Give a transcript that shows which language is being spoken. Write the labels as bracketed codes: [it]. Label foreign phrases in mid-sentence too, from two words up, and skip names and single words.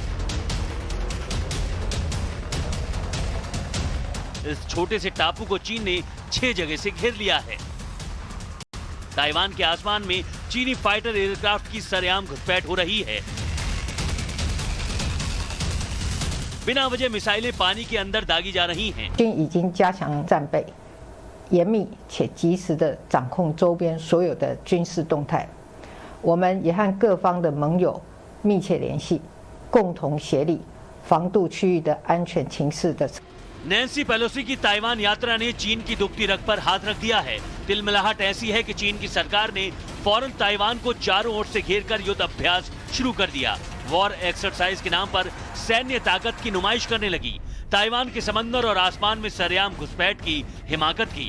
[hi] इस छोटे से टापू को चीन ने 6 जगह से घेर लिया है। ताइवान के आसमान में चीनी फाइटर एयरक्राफ्ट की सरेआम घुसपैठ हो रही है। बिना वजह मिसाइलें पानी के अंदर दागी जा रही हैं। [zh] 军已经加强战备，严密且及时地掌控周边所有的军事动态。我们也和各方的盟友密切联系，共同协力防度区域的安全情势的。 [hi] नैन्सी पेलोसी की ताइवान यात्रा ने चीन की दुखती रग पर हाथ रख दिया है। तिलमिलाहट ऐसी है कि चीन की सरकार ने फौरन ताइवान को चारों ओर से घेरकर युद्ध अभ्यास शुरू कर दिया। [en] war exercise [hi] के नाम पर सैन्य ताकत की नुमाइश करने लगी। ताइवान के समंदर और आसमान में सरेआम घुसपैठ की, हिमाकत की।